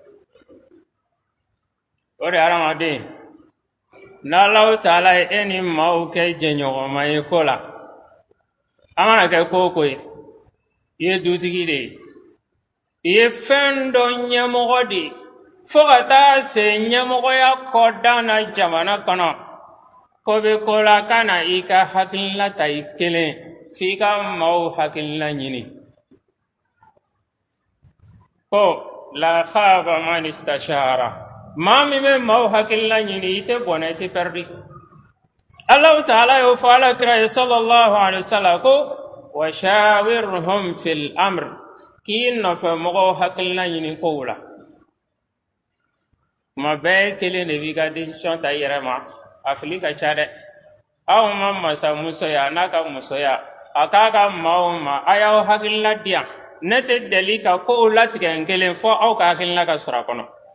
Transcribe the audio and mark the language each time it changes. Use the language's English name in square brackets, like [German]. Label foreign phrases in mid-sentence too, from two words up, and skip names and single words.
[Bambara] o de ye hadamaden n'Alahu Taala ye e ni maaw kɛ jɛɲɔgɔnma ye ko la an mana kɛ ko o ko ye i ye dutigi de ye i ye fɛn dɔ ɲɛmɔgɔ de ye fo ka taa se ɲɛmɔgɔya kɔdan na jamana kɔnɔ ko bɛ ko la ka na i ka hakilina ta i kelen f'i ka maaw hakilina ɲini ko la [Arabic] خاب من استشار [Bambara] maa min bɛ maaw hakilina ɲini i tɛ bɔnɛ i tɛ pɛridi Allahu Taala y'o fɔ alakira ye [Arabic] صلى الله عليه وسلم [Bambara] ko [Arabic] وشاورهم في الأمر [Bambara] k'i nɔfɛ mɔgɔw hakilina ɲini kow la kuma bɛɛ kelen de b'i ka decision ta i yɛrɛ ma a fili ka ca dɛ aw ma masa musoya n'a ka musoya a k'a ka maaw ma a y'aw hakilina di yan ne tɛ deli ka kow latigɛ n kelen fɔ aw ka hakilina ka sɔrɔ a kɔnɔ